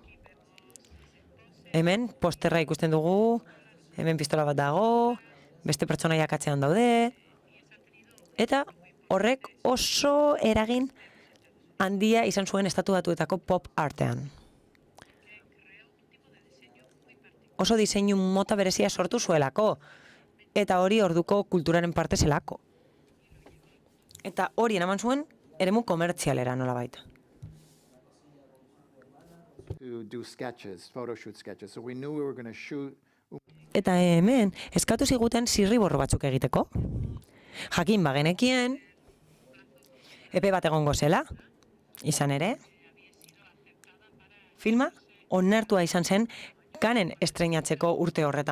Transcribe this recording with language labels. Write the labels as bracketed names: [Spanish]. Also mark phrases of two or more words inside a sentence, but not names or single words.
[Basque] Hemen posterra ikusten dugu, hemen pistola bat dago, beste pertsonaiak atzean daude, eta horrek oso eragin handia izan zuen estatu batuetako pop artean. Oso diseinu mota berezia sortu zuelako, eta hori orduko kulturaren parte zelako. Eta hori eraman zuen eremu komertzialera nolabait. [English] To do sketches, photoshoot sketches. So we knew we were going to shoot. [Basque] Eta hemen, eskatu ziguten zirriborro batzuk egiteko. Jakin bagenekien, epe bat egongo zela, izan ere, filma onartua izan zen Cannes estreinatzeko urte horretan.